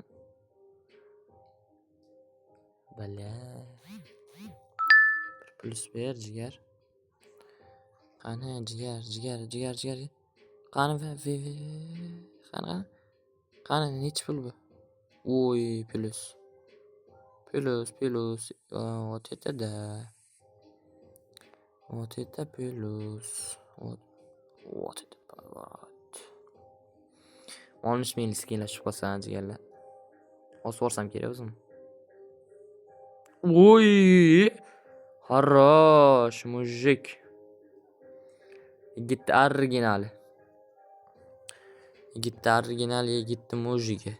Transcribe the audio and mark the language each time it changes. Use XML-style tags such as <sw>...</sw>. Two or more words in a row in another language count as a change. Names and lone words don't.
<uz>Bala. Plyus ber jigar. Qani jigar. Qani qani nechi pul bu? Voy, plyus.</uz> <ru>Вот это да. Вот это plyus. Вот это поворот.</ru> <uz>13 ming skinlashib qolsan jigarlar. Osib olsam kerak o'zim. Voy! Хорош, mujik. Yigitni originali. Yigitni mujigi.</uz>